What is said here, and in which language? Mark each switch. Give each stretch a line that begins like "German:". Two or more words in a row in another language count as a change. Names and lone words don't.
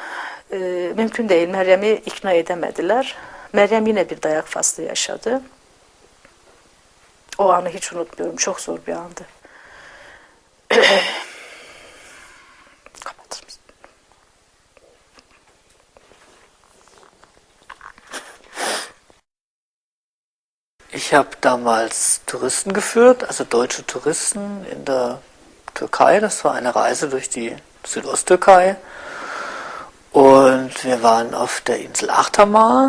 Turkish: Mümkün değil. Meryem'i ikna edemediler. Meryem yine bir dayak faslı yaşadı. O anı hiç unutmuyorum. Çok zor bir andı. Kapatır mısın?
German: Ich habe damals Touristen geführt, also deutsche Touristen in der Türkei. Das war eine Reise durch die Südosttürkei. Und wir waren auf der Insel Achtamar.